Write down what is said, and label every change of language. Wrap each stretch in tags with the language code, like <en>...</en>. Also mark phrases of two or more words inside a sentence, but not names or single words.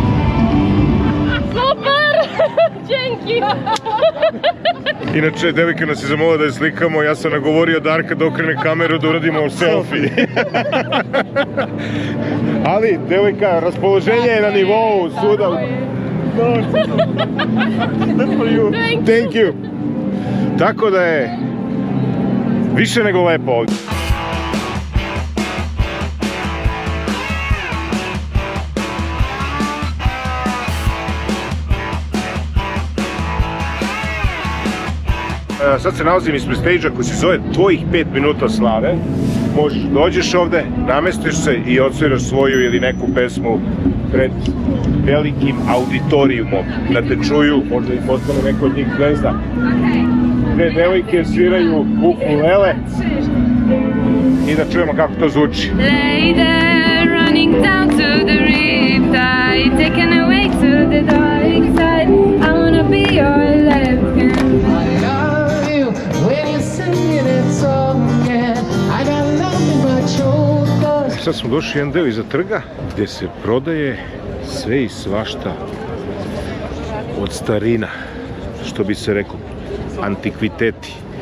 <pl>Super! Dzięki!</pl> <sr>Inače, devojka nas je zamolila da je slikamo, ja sam nagovorio Darka da okrene kameru da uradimo selfie. Ali, devojka, raspoloženje je na nivou svuda.</sr> <en>Thank you!</en> <sr>Tako da je više nego lepo ovdje. Sad se nalazim ispred stage-a koji se zove Tvojih 5 minuta slave. Možeš, dođeš ovde, namestiš se i odsviraš svoju ili neku pesmu pred velikim auditorijumom, da te čuju, možda i postane neko od njih zvezda. Dve devojke sviraju ukulele i da čujemo kako to zvuči.</sr> <en>Lay there, running down to the riptide, taken away to the dark side. I wanna be your left hand.</en> <sr>Sad smo došli jedan deo iza trga gdje se prodaje sve i svašta od starina, što bi se rekao, antikviteti.</sr>